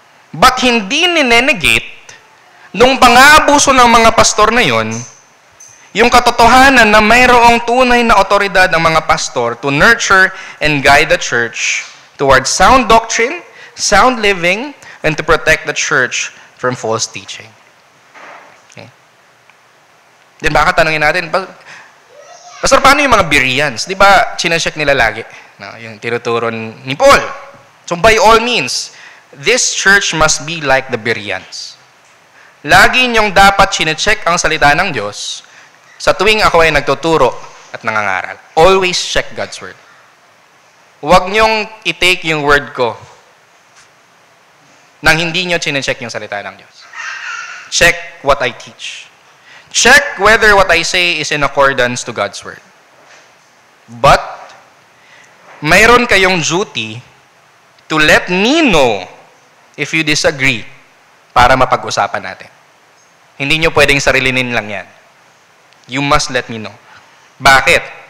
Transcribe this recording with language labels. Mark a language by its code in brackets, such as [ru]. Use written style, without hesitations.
[tl] But hindi ninenegate nung pang-aabuso ng mga pastor na yon yung katotohanan na mayroong tunay na otoridad ng mga pastor [en] to nurture and guide the church towards sound doctrine, sound living, and to protect the church from false teaching. [tl] Okay. Then baka tanungin natin, Pastor, paano yung mga Bereans? Di ba, chinecheck nila lagi? No, yung tinuturo ni Paul. [en] So by all means, this church must be like the Bereans. [tl] Lagi niyong dapat chinecheck ang salita ng Diyos sa tuwing ako ay nagtuturo at nangangaral. [en] Always check God's Word. [tl] Huwag niyong i-take yung word ko nang hindi niyo chinecheck yung salita ng Diyos. [en] Check what I teach. Check whether what I say is in accordance to God's Word. But, [tl] mayroon kayong [en] duty to let me know if you disagree [tl] para mapag-usapan natin. Hindi nyo pwedeng sarilinin lang yan. [en] You must let me know. [tl] Bakit?